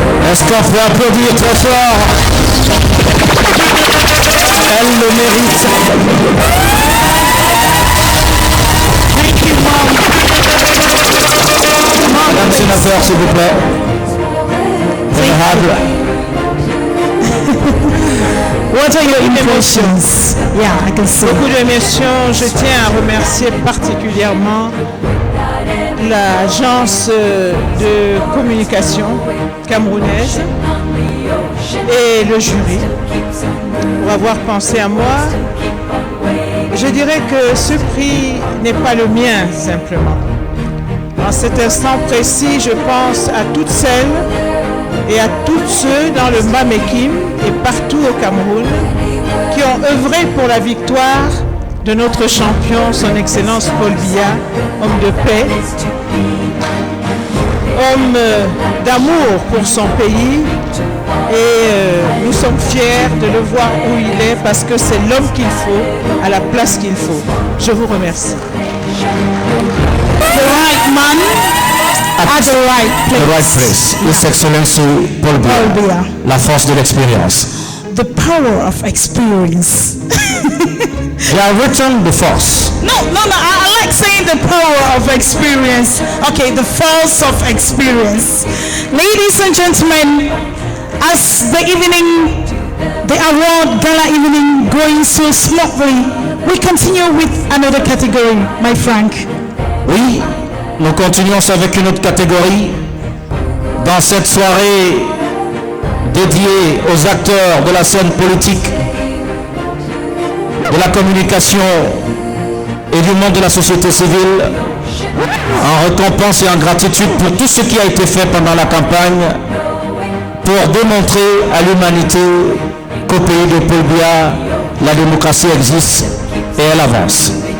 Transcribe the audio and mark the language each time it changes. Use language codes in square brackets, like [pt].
[fr] Est-ce qu'on peut applaudir très fort? Elle le mérite. Madame sénateur, s'il vous plaît. Honorable. [en] What are your impressions? Yeah, I can see. [fr] Beaucoup d'émotions. Je tiens à remercier particulièrement l'agence de communication camerounaise et le jury pour avoir pensé à moi. Je dirais que ce prix n'est pas le mien simplement. En cet instant précis, je pense à toutes celles et à tous ceux dans le Mamekim et partout au Cameroun qui ont œuvré pour la victoire de notre champion, son Excellence Paul Biya, homme de paix, homme d'amour pour son pays, et nous sommes fiers de le voir où il est parce que c'est l'homme qu'il faut, à la place qu'il faut. Je vous remercie. [en] The right man at the right place. The right place. His Excellency Paul Biya. [fr] La force de l'expérience. [en] The power of experience. They are written the force. No, I like saying the power of experience. Okay, the force of experience. Ladies and gentlemen, as the evening, the award gala evening going so smoothly, we continue with another category, my Frank. [fr] Oui, nous continuons avec une autre catégorie. Dans cette soirée dédiée aux acteurs de la scène politique, de la communication et du monde de la société civile, en récompense et en gratitude pour tout ce qui a été fait pendant la campagne pour démontrer à l'humanité qu'au pays de Paul Biya, la démocratie existe et elle avance.